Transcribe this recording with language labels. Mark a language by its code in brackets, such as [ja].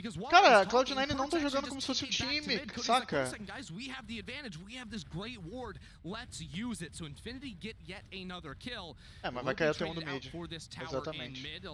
[pt] Cara, a Cloud9 não tá jogando como se fosse um time, saca? [en] Guys, we have the advantage. We have this great ward. Let's use it. So Infinity get yet another kill. [pt] Mas vai cair até um do mid. Exatamente.